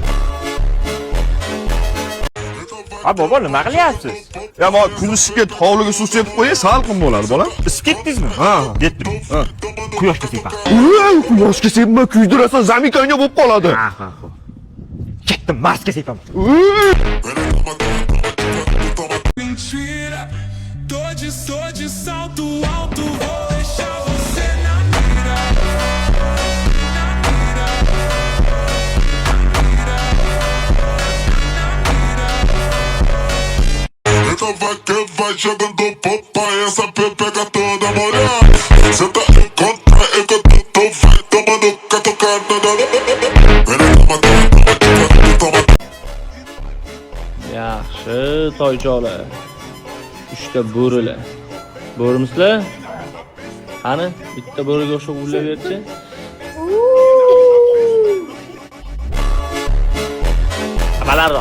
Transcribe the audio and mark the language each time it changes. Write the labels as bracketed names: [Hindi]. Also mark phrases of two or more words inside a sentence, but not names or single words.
[Uzbek] Ha bobo, nima qilyapsiz? Ya men kulishga hovliga suv sepib qo'yay, salqin bo'ladi, bolam. Isib ketdingizmi? Ha, Yetdim. ha. Quyoshga sepaq. Quyoshga sepma, kuydirasan, zamikanga bo'lib qoladi. Ha. Ketdim, Marsga sepaman. [Portuguese] Mentira, tô de salto alto, vou deixar você na mira. Então vai que vai jogando popa, essa pepeca toda molhada. Senta em conta, enquanto tu vai tomando catucada. [Uzbek] Yaxshi, toychoqlar. 3 ta bo'rilar. Bo'rimizlar? Qani, bitta bo'riga o'xshab ulaverchi. Balandroq.